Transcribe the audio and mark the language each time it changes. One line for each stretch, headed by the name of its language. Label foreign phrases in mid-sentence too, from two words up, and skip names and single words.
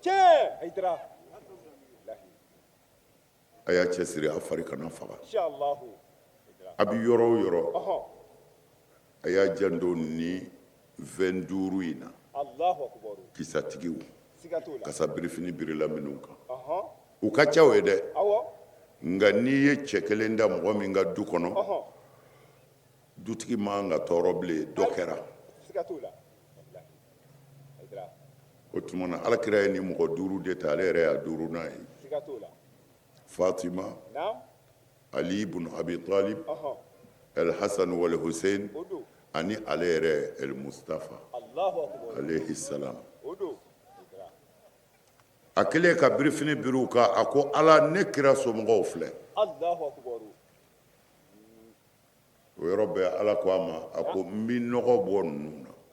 Bambara: a y'a cɛsiri a fari kana faga a bɛ yɔrɔ o yɔrɔ a y'a janto ni 25 in na kisatigiw kasa birifini birila minnu kan u ka ca o ye dɛ nka n'i ye cɛ kelen da mɔgɔ min ka du kɔnɔ dutigi man ka tɔɔrɔ bilen dɔ kɛra o tuma na alakira ye ni mɔgɔ 5 de ta ale yɛrɛ y'a 5nan ye fatima ali ibn abi talib el hasan wal hussein ani ale yɛrɛ el mustafa
Arabic: عليه السلام
Bambara: a kɛlen ka birifini biri u kan a ko ala ne kira somɔgɔw filɛ o yɔrɔ bɛɛ ala ko a ma a ko n bɛ nɔgɔ bɔ ninnu na